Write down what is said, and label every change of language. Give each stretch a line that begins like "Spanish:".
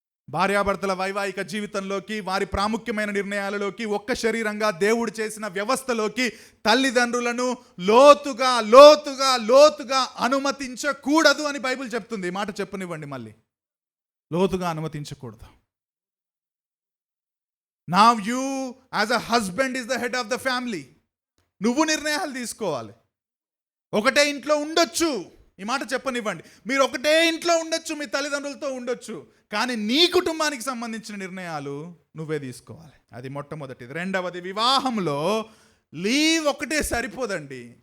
Telugu: భార్యాభర్తల వైవాహిక జీవితంలోకి, వారి ప్రాముఖ్యమైన నిర్ణయాలలోకి, ఒక్క శరీరంగా దేవుడు చేసిన వ్యవస్థలోకి తల్లిదండ్రులను లోతుగా లోతుగా లోతుగా అనుమతించకూడదు అని బైబిల్ చెప్తుంది. ఈ మాట చెప్పనివ్వండి మళ్ళీ, లోతుగా అనుమతించకూడదు.
English: Now you as a husband is the head of the family.
Telugu: నువ్వు నిర్ణయాలు తీసుకోవాలి. ఒకటే ఇంట్లో ఉండొచ్చు, ఈ మాట చెప్పనివ్వండి. మీరు ఒకటే ఇంట్లో ఉండొచ్చు, మీ తల్లిదండ్రులతో ఉండొచ్చు, కానీ నీ కుటుంబానికి సంబంధించిన నిర్ణయాలు నువ్వే తీసుకోవాలి. అది మొట్టమొదటిది. రెండవది, వివాహంలో లీవ్ ఒకటే సరిపోదండి.